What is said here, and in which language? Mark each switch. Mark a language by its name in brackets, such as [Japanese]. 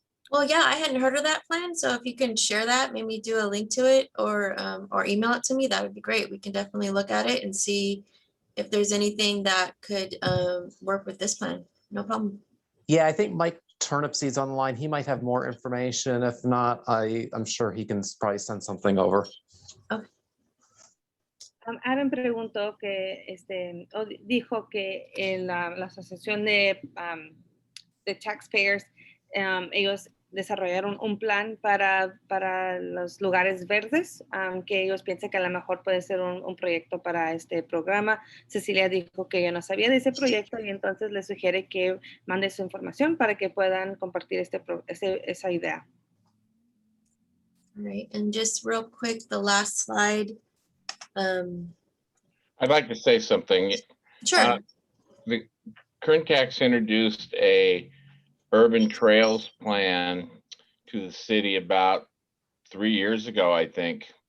[English] Well, yeah, I hadn't heard of that plan. So if you can share that, maybe do a link to it or email it to me, that would be great. We can definitely look at it and see if there's anything that could work with this plan. No problem. Yeah, I think Mike Turnipseed's on the line. He might have more information. If not, I'm sure he can probably send something over. Okay. [Spanish] Adam preguntó dijo que en la asociación de taxpayers, ellos desarrollaron un plan para los lugares verdes, que ellos piensan que a lo mejor puede ser un proyecto para este programa. Cecilia dijo que ella no sabía de ese proyecto y entonces le sugiere que mande su información para que puedan compartir esa idea. [English] All right, and just real quick, the last slide. I'd like to say something. Sure. The KernCax introduced a urban trails plan to the city about 3 years ago, I think.